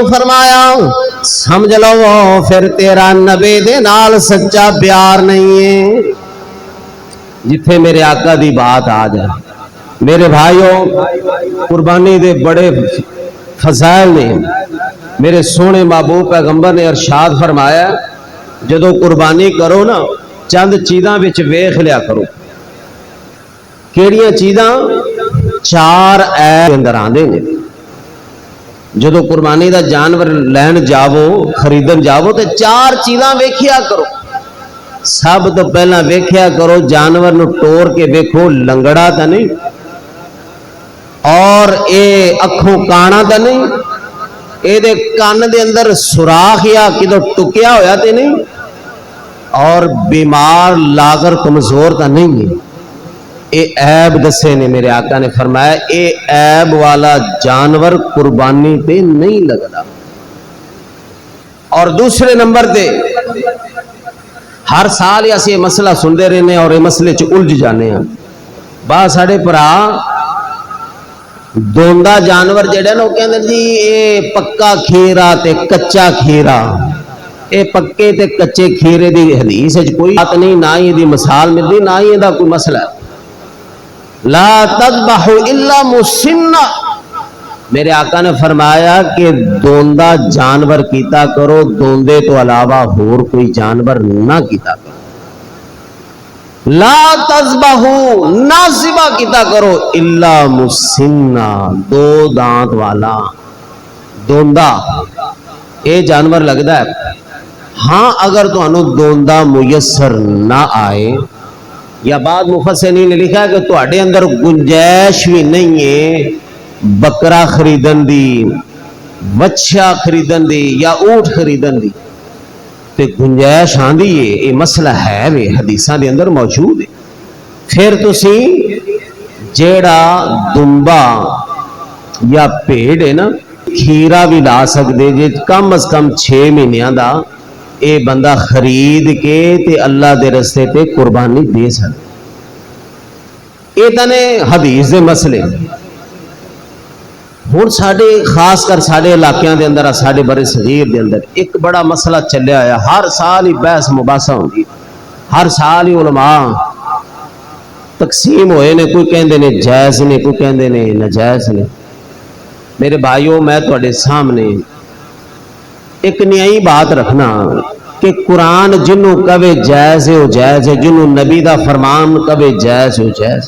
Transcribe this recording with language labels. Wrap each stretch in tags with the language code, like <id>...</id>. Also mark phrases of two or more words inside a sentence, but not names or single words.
<pa>فرمایا سمجھ لو پھر تیرا نبی دے نال سچا پیار نہیں ہے جتھے میرے آقا دی بات آ جائے میرے بھائیوں قربانی دے بڑے فضائل نے میرے سونے محبوب پیغمبر نے ارشاد فرمایا جدو قربانی کرو نا چند چیزاں وچ ویکھ لیا کرو کیڑیاں چیزاں چار عیب اندر آندے نے جدو قربانی دا جانور لین جاؤ خریدن جاؤ تو چار چیزاں ویکھیا کرو سب تو پہلا ویکھیا کرو جانور نو ٹور کے ویکھو لنگڑا تا نہیں اور اے اکھوں کانا تا نہیں اے دے کان دے اندر سوراخ یا کدو ٹکیا ہویا تے نہیں اور بیمار لاغر کمزور تا نہیں اے عیب دسے نے میرے آقا نے فرمایا اے عیب والا جانور قربانی تے نہیں لگدا اور دوسرے نمبر تے ہر سال ہی اسی یہ مسئلہ سندے رہنے اور یہ مسئلے چ الجھ جانے ہیں با ساڑے پرا دوندا جانور جڑے نا وہ کہندے جی اے پکا کھیرا تے کچا کھیرا اے پکے تے کچے کھیرے دی حدیث ہے کوئی بات نہیں نہ ہی دی مثال ملدی نہ ہی دا کوئی مسئلہ ہے</pa> <ar>لا تذبحوا الا مسنہ</ar> <pa>میرے آقا نے فرمایا کہ دوندا جانور کیتا کرو دوندے تو علاوہ اور کوئی جانور نہ کیتا کرو</pa> <ar>لا تذبحوا</ar> <pa>نہ ذبح کیتا کرو</pa> <ar>الا مسنہ</ar> <pa>دو دانت والا دوندا اے جانور لگدا ہے ہاں اگر تو انو دوندا میسر نہ آئے یا بعد مفسرین نے لکھا ہے کہ تواڈے اندر گنجائش بھی نہیں ہے بکرا خریدن دی وچھا خریدن دی یا اونٹ خریدن دی تے گنجائش آندی ہے یہ مسئلہ ہے وے حدیثاں دے اندر موجود ہے پھر تسی جیڑا دمبا یا پیڑ ہے نا کھیرا بھی لا سکدے جے کم از کم 6 مہینیاں دا اے بندہ خرید کے تے اللہ دے رستے تے قربانی دے سکے اے تنے حدیث دے مسئلے ہن ساڈے خاص کر ساڈے علاقیاں دے اندر ساڈے برے صغیر دے اندر ایک بڑا مسئلہ چلیا ہے ہر سال ہی بحث مباحثہ ہوندی ہر سال ہی علماء تقسیم ہوئے نے، کوئی کہندے نے جائز نے، کوئی کہندے نے ناجائز نے۔ میرے بھائیوں، میں تواڈے سامنے ایک نیائی بات رکھنا کہ قرآن جنوں کہے جائز ہے وہ جائز ہے، جنوں نبی دا فرمان کہے جائز ہے وہ جائز۔</pa>